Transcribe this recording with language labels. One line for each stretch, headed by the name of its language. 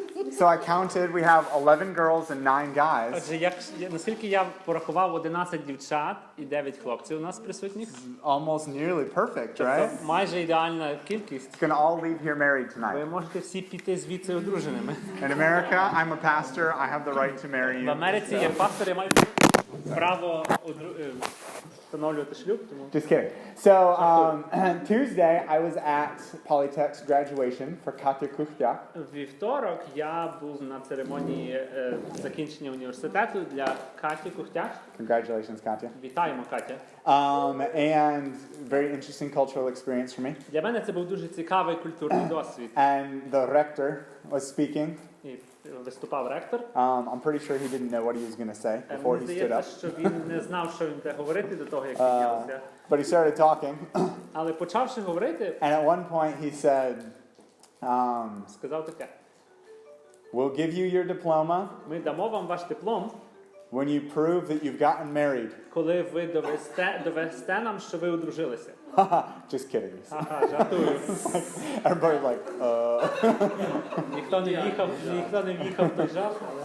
English: So I counted, we have 11 girls and 9 guys.
Ukrainian: Отже, наскільки я порахував, 11 дівчат і 9 хлопців у нас присутніх.
English: Almost nearly perfect, right?
Ukrainian: Це майже ідеальна кількість.
English: You can all leave here married
Ukrainian: Ви
English: tonight.
Ukrainian: можете всі піти звідси одруженими.
English: In America, I'm a pastor. I have the right to marry
Ukrainian: В
English: you.
Ukrainian: Америці як пастор я маю право встановлювати шлюб. Тому...
English: Just kidding. So Tuesday, I was at Polytech's graduation for Katya Kuchtya.
Ukrainian: Вівторок я був на церемонії закінчення університету для Каті Кухтяк.
English: Congratulations, Katya.
Ukrainian: Вітаємо, Катя.
English: And very interesting cultural experience for me.
Ukrainian: Для мене це був дуже цікавий культурний досвід.
English: And the rector was speaking.
Ukrainian: І виступав ректор.
English: I'm pretty sure he didn't know what he was going to say before he stood up.
Ukrainian: Що він не знав, що він буде говорити до того, як піднявся.
English: But he started talking.
Ukrainian: Але почавши говорити,
English: And at one point he said,
Ukrainian: сказав таке:
English: "We'll give you your diploma
Ukrainian: ми дамо вам ваш диплом,
English: when you prove that you've gotten married."
Ukrainian: коли ви довесте нам, що ви одружилися.
English: Just kidding.
Ukrainian: Ага, жартую.
English: Everybody's like,
Ukrainian: Ніхто не в'їхав в той жарт.